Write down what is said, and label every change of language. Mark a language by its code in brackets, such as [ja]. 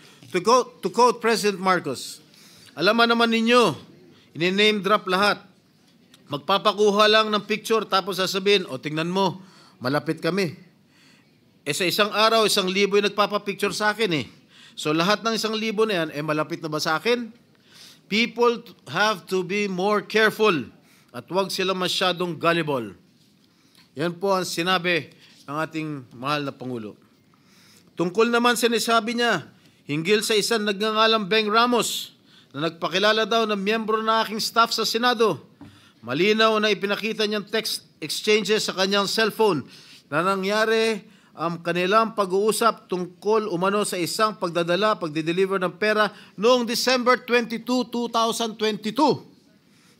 [en] To quote President Marcos, [tl] alam naman ninyo, ini-name drop lahat. Magpapakuha lang ng picture tapos sasabihin, o tingnan mo, malapit kami. Sa isang araw, 1,000 yung nagpapapicture sa akin eh. So lahat ng 1,000 na yan, malapit na ba sa akin? [en] People have to be more careful [tl] at huwag sila masyadong [en] gullible. [tl] Yan po ang sinabi ng ating mahal na Pangulo. Tungkol naman sinasabi niya, hinggil sa isang nagngangalang Beng Ramos na nagpakilala daw ng miyembro ng aking staff sa Senado. Malinaw na ipinakita niyang text exchanges sa kanyang cellphone na nangyari ang kanilang pag-uusap tungkol umano sa isang pagdideliver ng pera noong December 22, 2022.